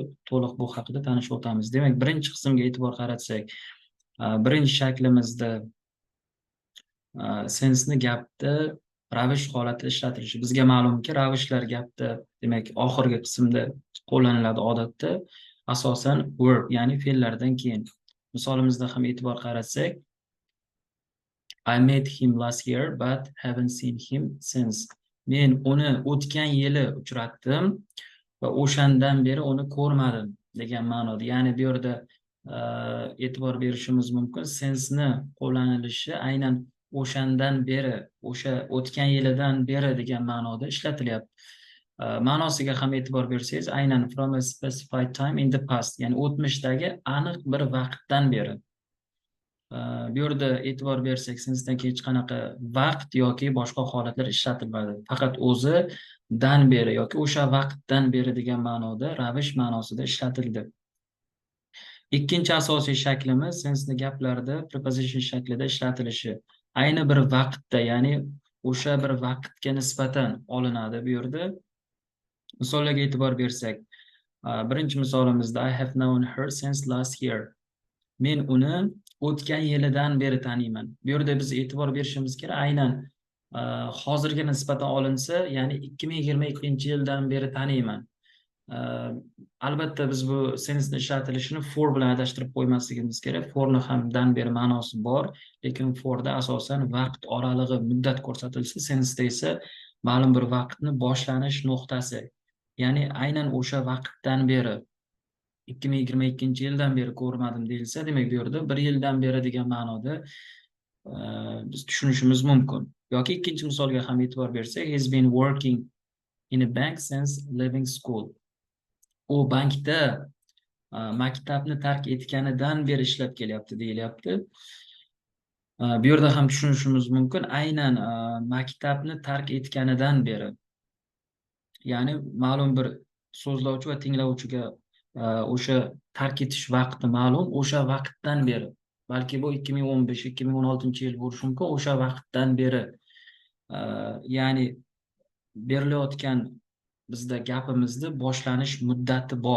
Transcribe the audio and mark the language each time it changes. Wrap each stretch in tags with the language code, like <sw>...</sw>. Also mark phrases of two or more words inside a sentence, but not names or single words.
<uz>To'liq bu haqida tanishib o'tamiz. Demak, birinchi qismga e'tibor qaratsak, birinchi shaklimizda sensni gapda ravish holatida ishlatilishi. Bizga ma'lumki, ravishlar gapda, demak, oxirgi qismda qo'llaniladi odatda, asosan verb, ya'ni fe'llardan keyin. Misolimizda ham e'tibor qaratsak,</uz> <en>I met him last year but haven't seen him since.</en> <uz>Men uni o'tgan yili uchratdim va o'shandan beri uni ko'rmadim degan ma'noda. Ya'ni bu yerda e'tibor berishimiz mumkin. Sensni qo'llanilishi aynan o'shandan beri, o'sha o'tgan yilidan beri degan ma'noda ishlatilyapti. Ma'nosiga ham e'tibor bersangiz, aynan</uz> <en>from a specified time in the past,</en> <uz>ya'ni o'tmishdagi aniq bir vaqtdan beri. Bu yerda e'tibor bersak, sensdan hech qanaqa vaqt yoki boshqa holatlar ishlatilmadi. Faqat o'zidan beri yoki o'sha vaqtdan beri degan ma'noda, ravish ma'nosida ishlatildi. Ikkinchi asosiy shaklimiz sensni gaplarda preposition shaklida ishlatilishi. Ayni bir vaqtda, ya'ni o'sha bir vaqtga nisbatan olinadi bu yerda. Misollarga e'tibor bersak, birinchi misolimizda</uz> <en>I have known her since last year.</en> <uz>Men uni o'tgan yilidan beri taniyman. Bu yerda biz e'tibor berishimiz kerak, aynan hozirga nisbatan olinsa, ya'ni 2022-yildan beri taniyman. Albatta biz bu sensni ishlatilishini for bilan adashtirib qo'ymasligimiz kerak. Forni ham dan beri ma'nosi bor, lekin forda asosan vaqt oralig'i, muddat ko'rsatilsa, sensda esa ma'lum bir vaqtni boshlanish nuqtasi. Ya'ni aynan o'sha vaqtdan beri 2022-yildan beri ko'rmadim deyilsa, demak bu yerda 1 yildan beri degan ma'noda biz tushunishimiz mumkin. Yoki ikkinchi misolga ham e'tibor bersak,</uz> <en>he's been working in a bank since leaving school.</en> <uz>U bankda maktabni tark etganidan beri ishlab kelyapti deyilyapti. Bu yerda ham tushunishimiz mumkin, aynan maktabni tark etganidan beri. Ya'ni ma'lum bir so'zlovchi va tinglovchiga o'sha tark etish vaqti ma'lum, o'sha vaqtdan beri, balki bu 2015-2016-yil bo'lishi mumkin, o'sha vaqtdan beri, ya'ni berilayotgan bizda gapimizni boshlanish muddati bor.</uz>